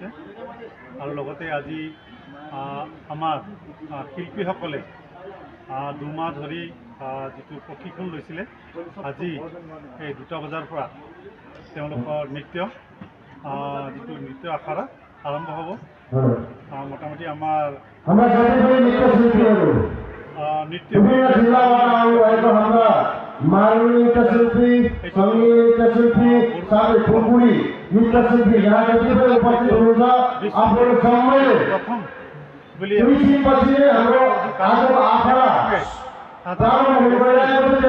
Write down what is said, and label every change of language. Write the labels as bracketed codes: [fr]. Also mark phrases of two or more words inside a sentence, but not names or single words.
[as] আৰু লগতে আজি আমাৰ শিল্পীসকলে 2 মাহ ধৰি যিটো প্ৰশিক্ষণ লৈছিলে, আজি এই 2টা বজাৰ পৰা তেওঁলোকৰ যিটো নৃত্য আখৰা আৰম্ভ হ'ব। মোটামুটি আমাৰ নৃত্য [ne] मारुनी नृत्यशिल्पी, संगीत नृत्यशिल्पी, साथै खुकुरी नृत्यशिल्पी यहाँ जति पनि उपस्थित हुनुहुन्छ आफ्नो समयले प्रथम कृषि पछि हाम्रो आजको आखरा प्रारम्भ हुने भइरहेको छ।